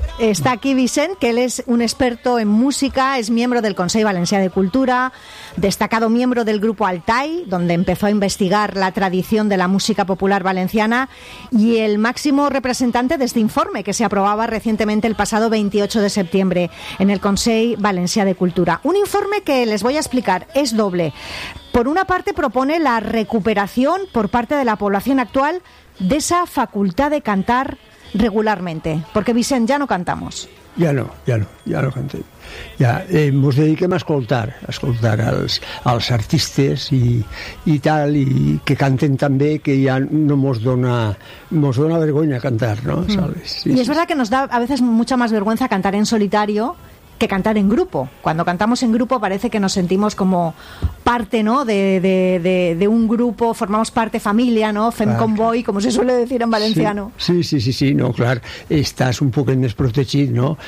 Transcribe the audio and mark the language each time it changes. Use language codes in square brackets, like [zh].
[es] Está aquí Vicent, que él es un experto en música, es miembro del Consejo Valencià de Cultura, destacado miembro del grupo Altai, donde empezó a investigar la tradición de la música popular valenciana, y el máximo representante de este informe que se aprobaba recientemente el pasado 28 de septiembre en el Consejo Valencià de Cultura. Un informe que les voy a explicar, es doble. Por una parte, propone la recuperación por parte de la población actual de esa facultad de cantar regularmente, porque Vicent, ya no cantamos. Ya no canté. [ca] Ya ens dediquem a escoltar els artistes i tal, i que canten tan bé que ja no mos dona vergonya cantar, no? [es] ¿Sabes? Sí, y es verdad que nos da a veces mucha más vergüenza cantar en solitario que cantar en grupo. Cuando cantamos en grupo parece que nos sentimos como parte, ¿no?, de un grupo, formamos parte, familia, ¿no?, fem convoy, como se suele decir en valenciano. Sí, no, claro, estás un poco más protegido, ¿no?